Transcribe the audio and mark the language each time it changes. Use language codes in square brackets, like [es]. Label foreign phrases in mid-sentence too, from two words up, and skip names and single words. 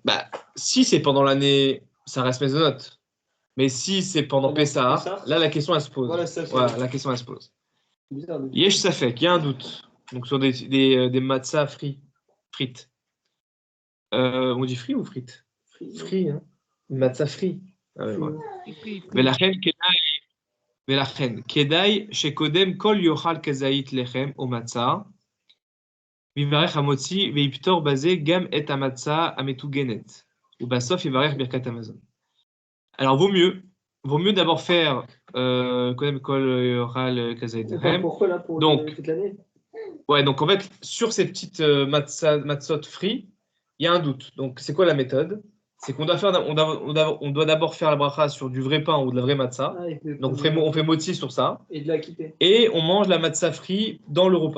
[fr] Si c'est pendant l'année, ça reste maisonnote. Mais si c'est pendant Pessah, là, la question, elle se pose. Voilà, la question, elle se pose. [he] יש ספק, [fr] il y a un doute. Donc, sur des matzahs frites. On dit frit ou frites? Frit, hein. Matzah frit. [he] ולכן, כדאי שקודם כל יאכל כזית לחם או מצה, ויברך המוציא ויפתור בזה גם את המצה המטוגנת, ובסוף יברך ברכת המזון. [fr] Alors, vaut mieux d'abord faire [he] קודם כל יאכל כזית לחם. [fr] Pourquoi là pour toute l'année? Ouais, donc en fait, sur ces petites matzot frites, il y a un doute. Donc, c'est quoi la méthode? C'est qu'on doit d'abord faire la bracha sur du vrai pain ou de la vraie matzah. Donc, on fait motzi sur ça. Et de la quitter. Et on mange la matzah frite dans le repas.